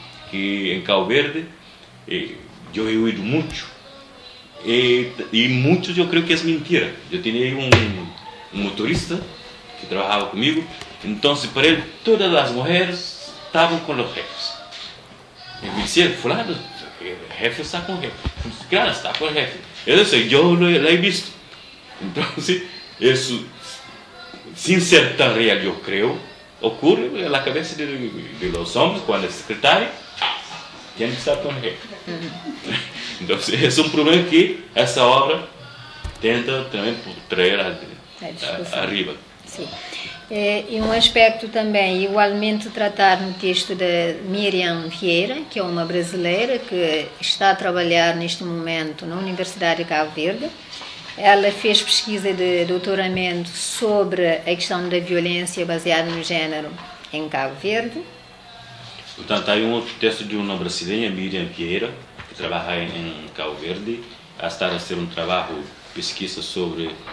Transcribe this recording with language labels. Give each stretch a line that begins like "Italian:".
Portuguese: Que em Cabo Verde, eu he ouvido muito. E muitos eu creio que é mentira. Eu tinha um motorista que trabalhava comigo. Então, para ele, todas as mulheres estavam com os jefes. E me disse, fulano, o jefe está com o jefe. Claro, está com o jefe. Eu disse, eu lá he visto. Então, isso...
Spanish: Sin ser tan real, yo creo, ocurre en la cabeza de los hombres cuando el secretario tiene que estar con el jefe. Entonces, es un problema que esa obra intenta también traer arriba. Sí. Y un aspecto también, igualmente tratar en el texto de Miriam Vieira, que es una brasileira que está a trabajar en este momento en la Universidad de Cabo Verde.
Portuguese: Ela fez pesquisa de doutoramento sobre a questão da violência baseada no género em Cabo Verde. Portanto, há um outro texto de uma brasileira, Miriam Vieira, que trabalha em Cabo Verde. Ela está a fazer um trabalho de pesquisa sobre